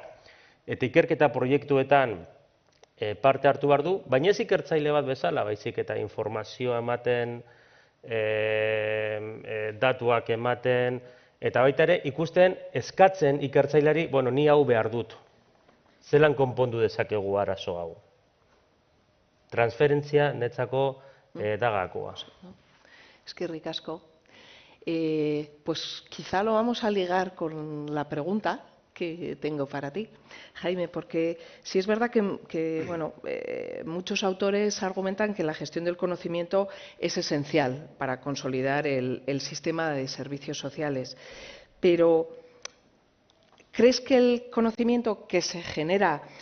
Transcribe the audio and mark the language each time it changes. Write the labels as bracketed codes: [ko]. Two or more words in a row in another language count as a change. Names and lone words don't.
[eu] Eta ikerketa proiektuetan parte hartu behar du, baina ez ikertzaile bat bezala, baizik eta informazioa ematen, datuak ematen, eta baita ere ikusten eskatzen ikertzaileari, bueno, ni hau behar dut. Zelan konpondu dezakegu arazo hau. Transferentzia netzako da gakoa. Eskerrik asko. [es] Pues quizá lo vamos a ligar con la pregunta que tengo para ti, Jaime, porque sí es verdad que bueno, muchos autores argumentan que la gestión del conocimiento es esencial para consolidar el sistema de servicios sociales, pero ¿crees que el conocimiento que se genera